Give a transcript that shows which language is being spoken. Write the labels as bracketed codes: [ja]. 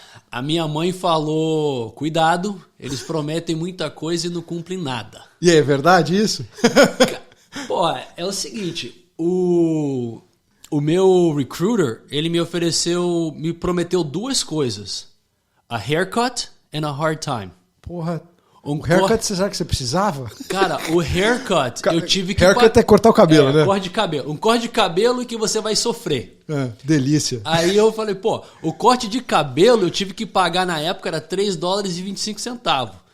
[pt] A minha mãe falou, cuidado, eles prometem muita coisa e não cumprem nada. E é verdade isso? Pô, é o seguinte, o meu recruiter, ele me prometeu 2 coisas. [en] A haircut and a hard time. [pt] Porra, haircut, você sabe que você precisava? Cara, o haircut, eu tive que... Haircut é cortar o cabelo, né? Corte de cabelo. Um corte de cabelo que você vai sofrer. Delícia. Aí eu falei, o corte de cabelo eu tive que pagar na época, era $3,25.